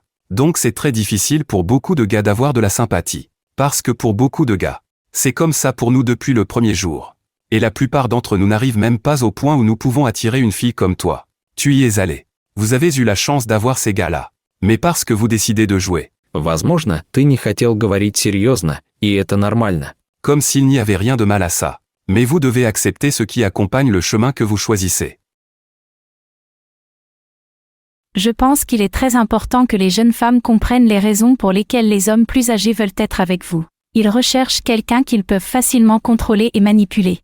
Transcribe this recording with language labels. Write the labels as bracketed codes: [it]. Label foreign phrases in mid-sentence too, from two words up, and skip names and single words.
[fr] Donc c'est très difficile pour beaucoup de gars d'avoir de la sympathie. Parce que pour beaucoup de gars, c'est comme ça pour nous depuis le premier jour. Et la plupart d'entre nous n'arrivent même pas au point où nous pouvons attirer une fille comme toi. Tu y es allé. Vous avez eu la chance d'avoir ces gars-là. Mais parce que vous décidez de jouer. [ru] Возможно, ты не хотел говорить серьезно, и это нормально. [fr] Comme s'il n'y avait rien de mal à ça. Mais vous devez accepter ce qui accompagne le chemin que vous choisissez. Je pense qu'il est très important que les jeunes femmes comprennent les raisons pour lesquelles les hommes plus âgés veulent être avec vous. Ils recherchent quelqu'un qu'ils peuvent facilement contrôler et manipuler.